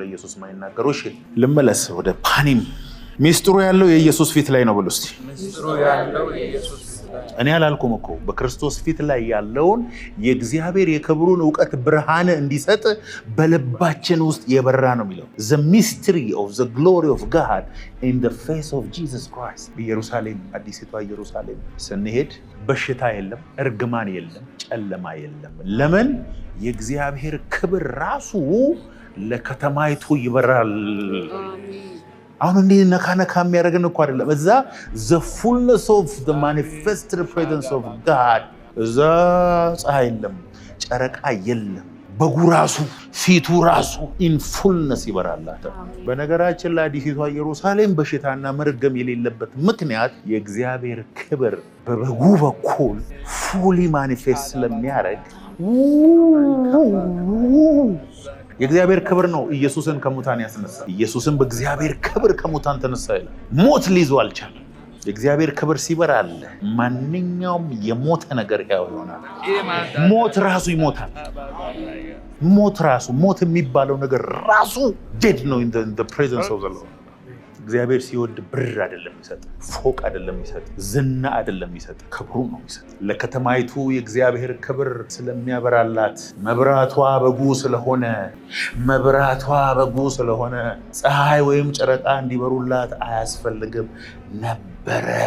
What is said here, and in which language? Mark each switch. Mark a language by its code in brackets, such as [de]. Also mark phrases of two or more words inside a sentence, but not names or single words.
[am] ኢየሱስ ማይናገሩ። እሺ ልመለስ ወደ ፓኒም። ሚስጥሩ ያለው የኢየሱስ ፊት ላይ ነው ብሎ እስቲ። ሚስጥሩ ያለው የኢየሱስ እኔ አላልኩም እኮ በክርስቶስ ፊት ላይ ያለውን የእግዚአብሔር የክብሩን ዕውቀት ብርሃን እንዲሰጥ በልባችን ውስጥ የበራ ነው የሚለው። [en] the mystery of the glory of God in the face of Jesus Christ። [am] ኢየሩሳሌም፣ አዲሲቷ ኢየሩሳሌም ስንሄድ በሽታ የለም፣ እርግማን የለም፣ ጨለማ የለም። ለምን? የእግዚአብሔር ክብር ራሱ ለከተማይቱ ይበራል። አሁን እንዴ ነካ ነካ የሚያደርገን እኮ አይደለም። እዛ [en] the fullness of the manifested presence of God [am] እዛ ፀሐይ የለም፣ ጨረቃ የለም። በጉ ራሱ ፊቱ ራሱ [en] in fullness [am] ይበራላታ። በነገራችን ላይ አዲሲቷ ኢየሩሳሌም በሽታና መርገም የሌለበት ምክንያት የእግዚአብሔር ክብር በበጉ በኩል [en] fully manifest [am] ስለሚያደርግ የእግዚአብሔር ክብር ነው ኢየሱስን ከሙታን ያስነሳ። ኢየሱስን በእግዚአብሔር ክብር ከሙታን ተነሳ ይላል። ሞት ሊይዞ አልቻለም። የእግዚአብሔር ክብር ሲበራ አለ ማንኛውም የሞተ ነገር ያው ይሆናል። ሞት ራሱ ይሞታል። ሞት የሚባለው ነገር ራሱ dead ነው [en] in the presence of the Lord። [am] እግዚአብሔር ሲወድ ብር አይደለም የሚሰጥ፣ ፎቅ አይደለም የሚሰጥ፣ ዝና አይደለም የሚሰጥ፣ ክብሩ ነው የሚሰጥ። ለከተማይቱ የእግዚአብሔር ክብር ስለሚያበራላት መብራቷ በጉ ስለሆነ ፀሐይ ወይም ጨረቃ እንዲበሩላት አያስፈልግም ነበረ።